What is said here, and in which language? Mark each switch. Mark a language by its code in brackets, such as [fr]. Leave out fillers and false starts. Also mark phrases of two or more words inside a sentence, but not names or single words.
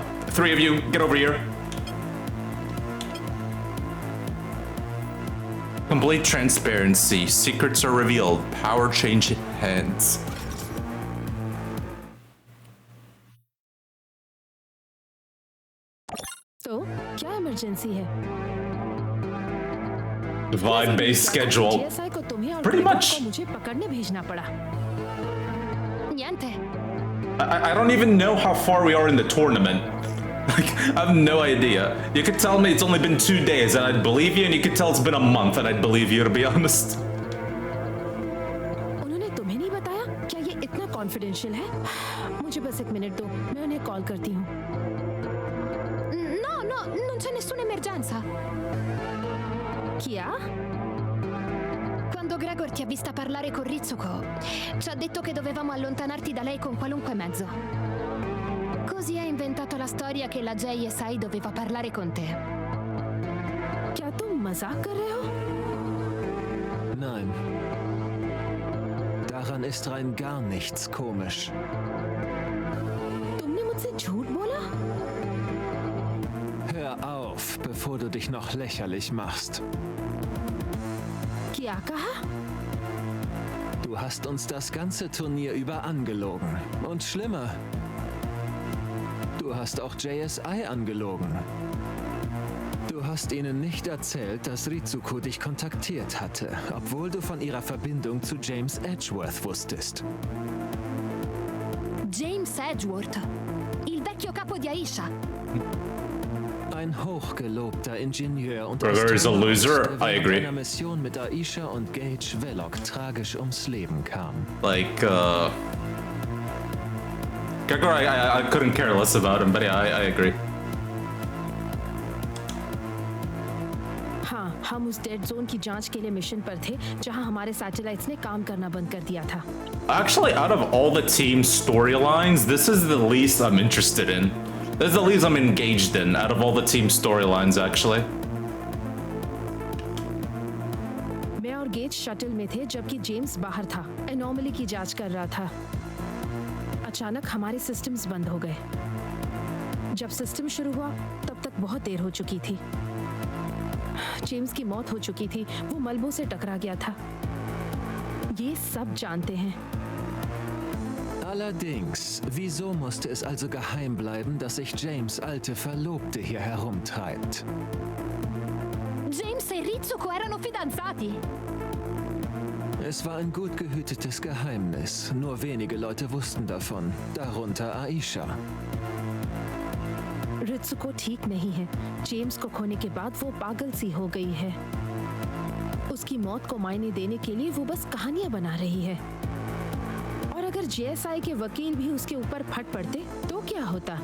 [en] Three of you, get over here. Complete transparency. Secrets are revealed. Power change hands. [hi] तो क्या इमरजेंसी है? [en] Vibe-based schedule. [hi] GSI को तुम्हें और [en] Pretty much. [hi] को मुझे पकड़ने भेजना पड़ा. [it] Niente. [en] I don't even know how far we are in the tournament. Like, I have no idea. You could tell me it's only been 2 days and I'd believe you, and you could tell it's been a month and I'd believe you, to be honest. [hi] उन्होंने तुम्हें नहीं बताया? क्या ये इतना कॉन्फिडेंशियल है? मुझे बस 1 मिनट दो, मैं उन्हें कॉल करती हूँ. [it] No, non c'è nessuna emergenza. Chi ha? Quando Gregor ti ha vista parlare con Ritsuko, ci ha detto che dovevamo allontanarti da lei con qualunque mezzo. Così ha inventato la storia che la JSI doveva parlare con te. क्या तुम मजाक कर रहे हो? [de] Nein. Daran ist rein gar nichts komisch. [hi] तुमने मुझसे झूठ बोला? [de] Hör auf, bevor du dich noch lächerlich machst. [hi] क्या कहा? [de] Du hast uns das ganze Turnier über angelogen. Und schlimmer, du hast auch JSI angelogen. Du hast ihnen nicht erzählt, dass Ritsuko dich kontaktiert hatte, obwohl du von ihrer Verbindung zu James Edgeworth wusstest. James Edgeworth, [it] il vecchio capo di Aisha. [de] Ein hochgelobter Ingenieur und [en] Gregor is a loser. I agree. [de] einer Mission mit Aisha und Gage Velok tragisch ums Leben kam. [en] Like, Gregor, I couldn't care less about him, but yeah, I agree. [hi] हाँ, हम उस [en] dead zone [hi] की जांच के लिए मिशन पर थे, जहां हमारे सैटेलाइट्स ने काम करना बंद कर दिया था. [en] Actually, out of all the team storylines, this is the least I'm interested in. This is the least I'm engaged in out of all the team storylines, actually. [hi] मैं और गेज शटल में थे जबकि जेम्स बाहर था, एनोमली की जांच कर रहा था. अचानक हमारे सिस्टम्स बंद हो गए. जब सिस्टम शुरू हुआ, तब तक बहुत देर हो चुकी थी. जेम्स की मौत हो चुकी थी, वो मलबों से टकरा गया था. ये सब जानते हैं. [de] Allerdings, wieso musste es also geheim bleiben, dass sich James' alte Verlobte hier herumtreibt? [it] James e Ritsuko erano fidanzati. [de] Es war ein gut gehütetes Geheimnis. Nur wenige Leute wussten davon, darunter Aisha. [hi] रित्सुको ठीक नहीं है. जेम्स को खोने के बाद वो पागल सी हो गई है. उसकी मौत को मायने देने के लिए वो बस कहानियां बना रही है. और अगर JSI के वकील भी उसके ऊपर फट पड़ते तो क्या होता?